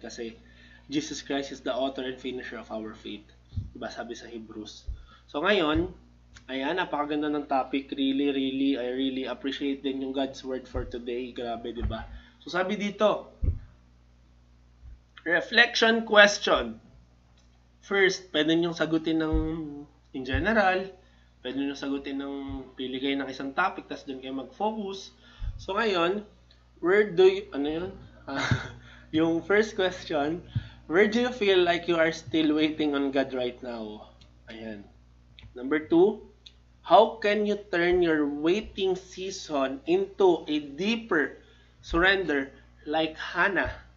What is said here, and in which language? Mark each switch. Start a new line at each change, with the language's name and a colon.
Filipino: Kasi
English: Jesus Christ is the author and finisher of our faith.
Filipino: Diba sabi sa Hebrews. So ngayon, ayan, napakaganda ng topic.
English: Really, I really appreciate
Filipino: din yung
English: God's word for today.
Filipino: Grabe, diba? So sabi dito, reflection question. First, pwede nyo sagutin ng in general. Pwede nyo sagutin ng pili kayo ng isang topic, tapos dun kayo mag-focus. So ngayon,
English: where do you,
Filipino: ano yun?
English: Yung first question, where do you feel like you are still waiting on God right now?
Filipino: Ayan.
English: Number 2, how can you turn your waiting season into a deeper surrender like Hannah?